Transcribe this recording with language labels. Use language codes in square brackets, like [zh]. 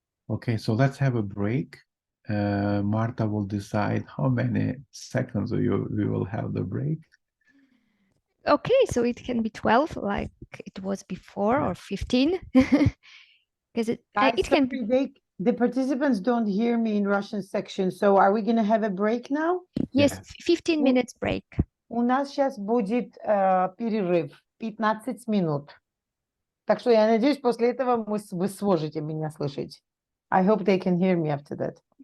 [en] Okay, so let's have a break. Marta will decide how many seconds we will have the break. Okay, so it can be 12 like it was before, or 15. Because it can be. The participants don't hear me in Russian section, so are we going to have a break now? Yes, 15 minutes break. [ru] У нас сейчас будет перерыв 15 минут. Так что я надеюсь, после этого вы сможете меня слышать. [en] I hope they can hear me after that.